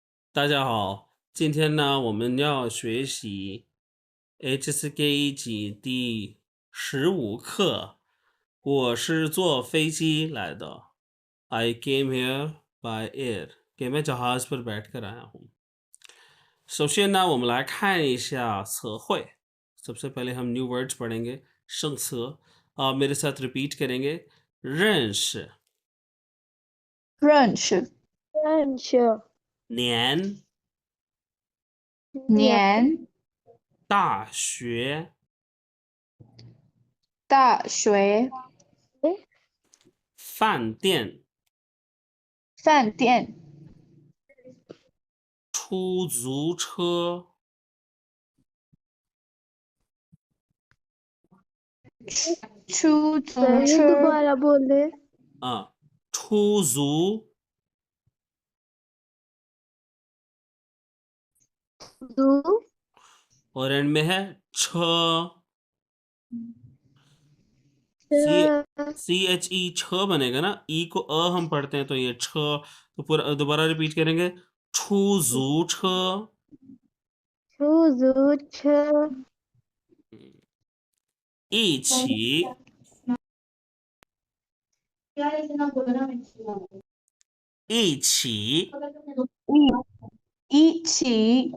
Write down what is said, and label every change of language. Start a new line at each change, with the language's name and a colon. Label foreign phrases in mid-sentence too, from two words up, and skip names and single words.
Chinese: 大家好，今天呢，我们要学习 HSK 一级第15课。我是坐飞机来的 ，
English: I came here by air，
Hindi: कि मैं जहाज पर बैठकर आया हूँ।
Chinese: 首先呢，我们来看一下词汇。
Hindi: सबसे पहले हम
English: new words
Hindi: पढ़ेंगे
Chinese: 生词
Hindi: आप मेरे साथ रिपीट करेंगे
Chinese: 认识认识、认识、年年、大学大学、饭店饭店、出租车出租 ये 车、
Hindi: दोबारा बोले।
Chinese: 出租 दो
Hindi: और एंड में है छ CHE छ बनेगा ना, ई को अ हम पढ़ते हैं तो ये छ, तो पूरा दोबारा रिपीट करेंगे 出租车
Chinese: 出租车一起一起一起